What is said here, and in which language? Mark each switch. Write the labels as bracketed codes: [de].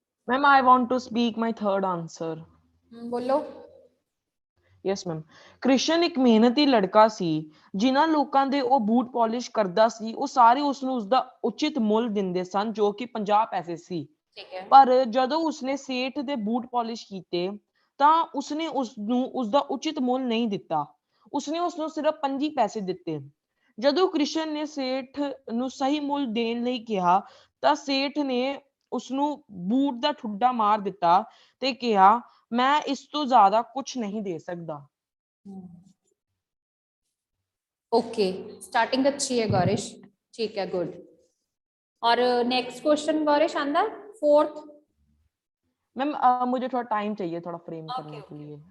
[en] Ma'am I want to speak my third answer. [hi] बोलो। [pa] Yes ma'am. Krishna ਇੱਕ ਮਿਹਨਤੀ ਲੜਕਾ ਸੀ। ਜਿਨ੍ਹਾਂ ਲੋਕਾਂ ਦੇ ਉਹ ਬੂਟ ਪਾਲਿਸ਼ ਕਰਦਾ ਸੀ ਉਹ ਸਾਰੇ ਉਸਨੂੰ ਉਸਦਾ ਉਚਿਤ ਮੁੱਲ ਦਿੰਦੇ ਸਨ, ਜੋ ਕਿ 50 ਪੈਸੇ ਸੀ। ਠੀਕ ਹੈ। ਪਰ ਜਦੋਂ ਉਸਨੇ ਸੇਠ ਦੇ ਬੂਟ ਪਾਲਿਸ਼ ਕੀਤੇ ਤਾਂ ਉਸਨੇ ਉਸਨੂੰ ਉਸਦਾ ਉਚਿਤ ਮੁੱਲ ਨਹੀਂ ਦਿੱਤਾ। ਉਸਨੇ ਉਸਨੂੰ ਸਿਰਫ 25 ਪੈਸੇ ਦਿੱਤੇ। ਜਦੋਂ ਕ੍ਰਿਸ਼ਨ ਨੇ ਸੇਠ ਨੂੰ ਸਹੀ ਮੁੱਲ ਦੇਣ ਲਈ ਕਿਹਾ ਤਾਂ ਸੇਠ ਨੇ ਉਸਨੂੰ ਬੂਟ ਦਾ ਠੁੱਡਾ ਮਾਰ ਦਿੱਤਾ ਤੇ ਕਿਹਾ ਮੈਂ ਇਸ ਤੋਂ ਜ਼ਿਆਦਾ ਕੁਝ ਨਹੀਂ ਦੇ ਸਕਦਾ। [hi] ओके, स्टार्टिंग अच्छी है गौरिश, ठीक है, गुड। और नेक्स्ट क्वेश्चन गौरिश आंदा फोर्थ। मैम मुझे थोड़ा टाइम चाहिए थोड़ा फ्रेम करने के लिए।